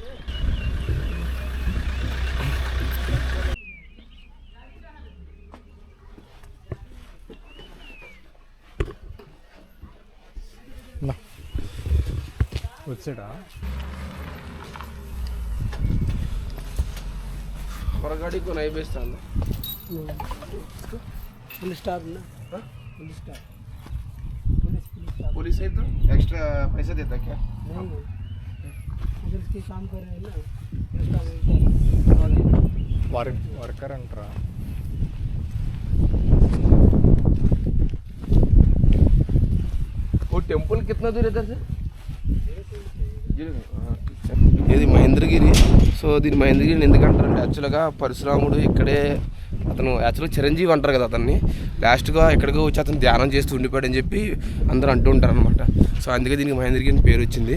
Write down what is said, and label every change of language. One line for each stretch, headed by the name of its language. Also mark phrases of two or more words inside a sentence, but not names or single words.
Telugu: వచ్చాడా
Kannada: ಹೊರಗಡೆ ನೈ ಬೇಯಿಸ್ತಾನೆ
English: full star ना full star
Hindi: पुलिस है तो एक्स्ट्रा पैसा देता क्या? नहीं उधर के काम कर रहे हैं ना एक्स्ट्रा
Telugu: వర్కర్ అంటారా?
Hindi: वो टेम्पल कितना दूर है इधर से?
Telugu: ఇది మహేంద్రగిరి. సో దీని మహేంద్రగిరిని ఎందుకంటారంటే యాక్చువల్గా పరశురాముడు ఇక్కడే, అతను యాక్చువల్గా చిరంజీవి అంటారు కదా అతన్ని, లాస్ట్గా ఎక్కడికో వచ్చి అతను ధ్యానం చేస్తూ ఉండిపోయాడని చెప్పి అందరూ అంటూ ఉంటారు అనమాట. సో అందుకే దీనికి మహేంద్రగిరి అని పేరు వచ్చింది.